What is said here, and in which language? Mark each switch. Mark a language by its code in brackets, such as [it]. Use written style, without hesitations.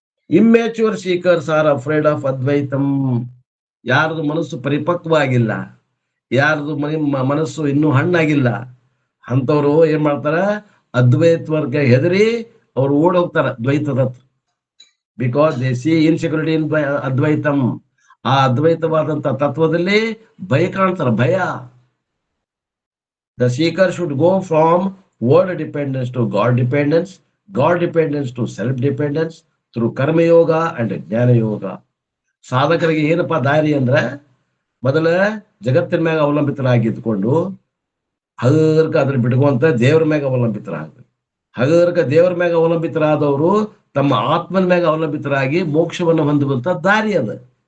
[en] Immature seekers are afraid of Advaitam. [kn] ಯಾರದು ಮನಸ್ಸು ಪರಿಪಕ್ವ ಆಗಿಲ್ಲ, ಯಾರದು ಮನಸ್ಸು ಇನ್ನೂ ಹಣ್ಣಾಗಿಲ್ಲ, ಅಂತವ್ರು ಏನ್ ಮಾಡ್ತಾರ, ಅದ್ವೈತವರ್ಗ ಹೆದರಿ ಅವ್ರು ಓಡೋಗ್ತಾರ ದ್ವೈತದ. [en] Because they see insecurity in Advaitam. [kn] ಆ ಅದ್ವೈತವಾದಂತ ತತ್ವದಲ್ಲಿ ಭಯ ಕಾಣ್ತಾರ, ಭಯ. [en] The seeker should go from world dependence to God dependence to self-dependence through Karma Yoga and Jnana Yoga. [kn] ಸಾಧಕರಿಗೆ ಏನಪ್ಪಾ ದಾರಿ ಅಂದ್ರೆ, ಮೊದಲ ಜಗತ್ತಿನ ಮ್ಯಾಗ ಅವಲಂಬಿತರಾಗಿದ್ಕೊಂಡು ಹಗರ್ಕ ಅದ್ರ ಬಿಟ್ಕೊಂತ ದೇವ್ರ ಮ್ಯಾಗ ಅವಲಂಬಿತರಾಗಬೇಕು. ಹಗರ್ಕ ದೇವ್ರ ಮ್ಯಾಗ ಅವಲಂಬಿತರಾದವರು ತಮ್ಮ ಆತ್ಮನ ಮ್ಯಾಗ ಅವಲಂಬಿತರಾಗಿ ಮೋಕ್ಷವನ್ನು ಹೊಂದುವಂತ ದಾರಿ ಅದ.